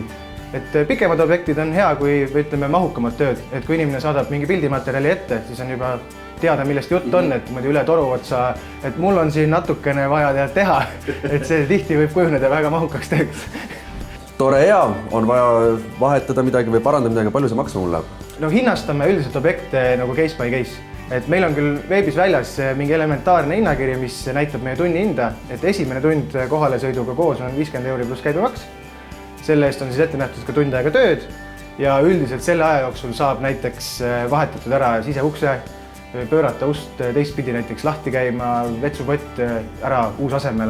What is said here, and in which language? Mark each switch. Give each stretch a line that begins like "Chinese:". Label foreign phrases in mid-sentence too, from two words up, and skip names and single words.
Estonian: Et pikemad objektid on hea, kui ütleme mahukamad tööd, et kui inimene saadab mingi pildimaterjali ette, siis on juba teada, millest jutt on, et üle toru otsa, et mul on siin natukene vaja teha, et see tihti võib kujuneda väga mahukaks tööks. Tore hea, on vaja vahetada midagi või parandada midagi, palju see maksma mul läheb? No hinnastame üldiselt objekte nagu
English: case by case,
Estonian: et meil on küll veebis väljas mingi elementaarne hinnakiri, mis näitab meie tunni hinda, et esimene tund kohale sõiduga koos on 50 € pluss käibemaks. Selle eest on siis ette nähtud ka tund aega tööd ja üldiselt selle aja jooksul saab näiteks vahetatud ära siseukse, pöörata ust teistpidi näiteks lahti käima, vetsupott ära uusasemele.